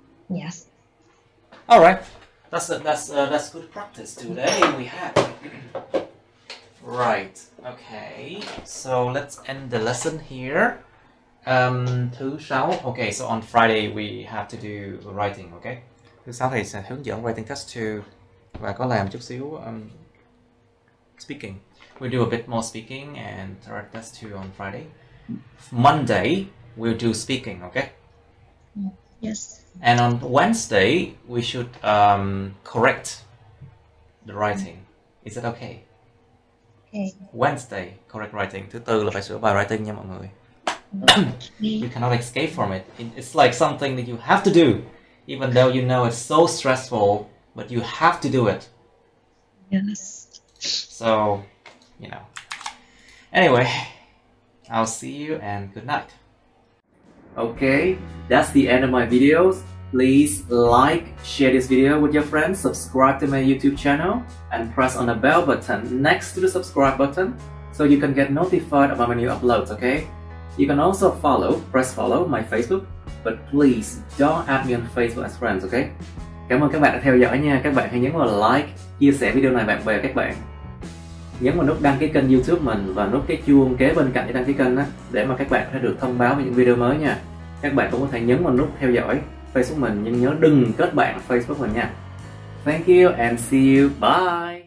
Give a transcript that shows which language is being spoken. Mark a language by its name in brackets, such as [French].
[English] Yes. All right, that's good practice today we have. Right. Okay. So let's end the lesson here. Thứ sáu. Okay. So on Friday we have to do writing. Okay. [Vietnamese] Thứ sáu thầy sẽ hướng dẫn writing test 2 và có làm chút xíu speaking. [English] We'll do a bit more speaking and write test 2 on Friday. Monday we'll do speaking. Okay. Yes. And on Wednesday we should correct the writing. Is it okay? Okay. Wednesday correct writing. Thứ tư là phải sửa bài writing nha mọi người. You cannot escape from it. It's like something that you have to do. even though you know it's so stressful, but you have to do it. Yes. So, you know. Anyway, I'll see you and good night. Okay, that's the end of my videos. Please like, share this video with your friends, subscribe to my YouTube channel, and press on the bell button next to the subscribe button so you can get notified about my new uploads, okay? You can also press follow my Facebook, but please don't add me on Facebook as friends, okay? [Vietnamese] Cảm ơn các bạn đã theo dõi nha. Các bạn hãy nhấn vào like, chia sẻ video này bạn bè các bạn. Nhấn vào nút đăng ký kênh YouTube mình và nút cái chuông kế bên cạnh để đăng ký kênh đó, để mà các bạn có thể được thông báo về những video mới nha. Các bạn cũng có thể nhấn vào nút theo dõi Facebook mình, nhưng nhớ đừng kết bạn Facebook mình nha. Thank you and see you. Bye.